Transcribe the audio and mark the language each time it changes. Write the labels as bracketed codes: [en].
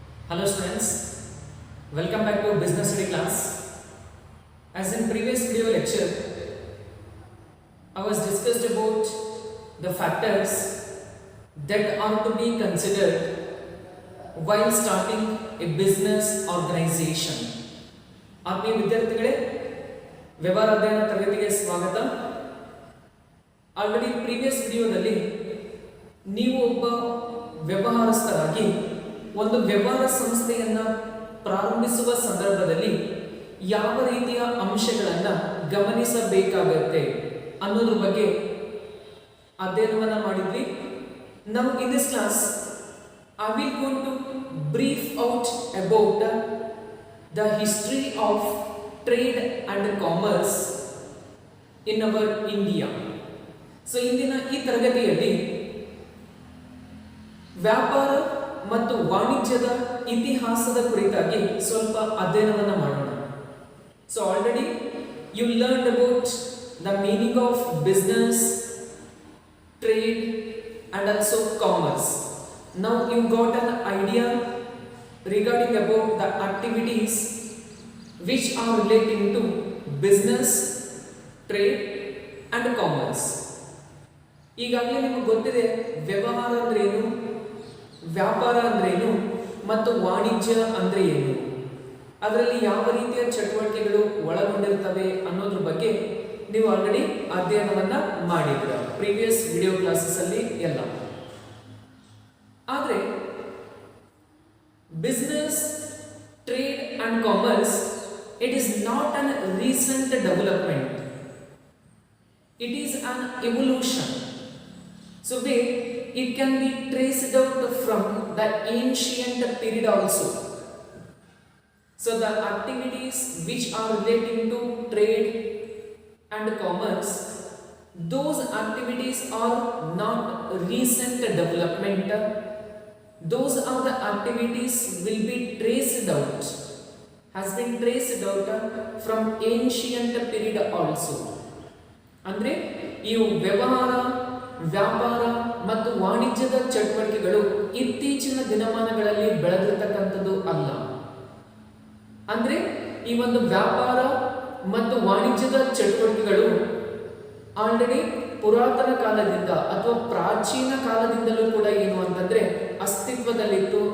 [en] Hello students, welcome back to business study class. As in previous video lecture, I was discussed about the factors that are to be considered while starting a business organization. [kn] ಆತ್ಮೀಯ ವಿದ್ಯಾರ್ಥಿಗಳೇ, ವ್ಯವಹಾರ ಅಧ್ಯಯನ ತರಗತಿಗೆ ಸ್ವಾಗತ. [en] already previous [kn] ವಿಡಿಯೋದಲ್ಲಿ ನೀವು ಒಬ್ಬ ವ್ಯವಹಾರಸ್ಥರಾಗಿ ಒಂದು ವ್ಯವಹಾರ ಸಂಸ್ಥೆಯನ್ನು ಪ್ರಾರಂಭಿಸುವ ಸಂದರ್ಭದಲ್ಲಿ ಯಾವ ರೀತಿಯ ಅಂಶಗಳನ್ನು ಗಮನಿಸಬೇಕಾಗುತ್ತೆ ಅನ್ನೋದ್ರ ಬಗ್ಗೆ ಅಧ್ಯಯನವನ್ನು ಮಾಡಿದ್ವಿ. ನಾವು [en] In this class I will go to brief out about the history of trade and commerce in our India. [kn] So ಇಂದಿನ ಈ ತರಗತಿಯಲ್ಲಿ ವ್ಯಾಪಾರ ಮತ್ತು ವಾಣಿಜ್ಯದ ಇತಿಹಾಸದ ಕುರಿತಾಗಿ ಸ್ವಲ್ಪ ಅಧ್ಯಯನವನ್ನು ಮಾಡೋಣ. [en] So already you learned about the meaning of business, trade and also commerce. Now you got an idea regarding about the activities which are relating to business, trade and commerce. [kn] ಈಗಾಗಲೇ ನಿಮಗೆ ಗೊತ್ತಿದೆ ವ್ಯವಹಾರ ಅಂದ್ರೆ ಏನು, ವ್ಯಾಪಾರ ಅಂದ್ರೆ ಏನು ಮತ್ತು ವಾಣಿಜ್ಯ ಅಂದ್ರೆ ಏನು, ಅದರಲ್ಲಿ ಯಾವ ರೀತಿಯ ಚಟುವಟಿಕೆಗಳು ಒಳಗೊಂಡಿರ್ತವೆ ಅನ್ನೋದ್ರ ಬಗ್ಗೆ ನೀವು ಆಲ್ರೆಡಿ ಅಧ್ಯಯನವನ್ನ ಮಾಡಿದ್ರ [en] previous video classes [kn] ಅಲ್ಲಿ ಎಲ್ಲ. ಆದರೆ [en] Business, trade and commerce it is not an recent development, it is an evolution. So where it can be traced out from the ancient period also. So the activities which are relating to trade and commerce, those activities are not recent development. Those are the activities will be traced out, has been traced out from ancient period also. [kn] ಅಂದ್ರೆ ಈ ವ್ಯವಹಾರ, ವ್ಯಾಪಾರ ಮತ್ತು ವಾಣಿಜ್ಯದ ಚಟುವಟಿಕೆಗಳು ಇತ್ತೀಚಿನ ದಿನಮಾನಗಳಲ್ಲಿ ಬೆಳೆದಿರ್ತಕ್ಕಂಥದ್ದು ಅಲ್ಲ. ಅಂದ್ರೆ ಈ ಒಂದು ವ್ಯಾಪಾರ ಮತ್ತು ವಾಣಿಜ್ಯದ ಚಟುವಟಿಕೆಗಳು ಆಲ್ರೆಡಿ ಪುರಾತನ ಕಾಲದಿಂದ ಅಥವಾ ಪ್ರಾಚೀನ ಕಾಲದಿಂದಲೂ ಕೂಡ ಏನು ಅಂತಂದ್ರೆ ಅಸ್ತಿತ್ವದಲ್ಲಿತ್ತು.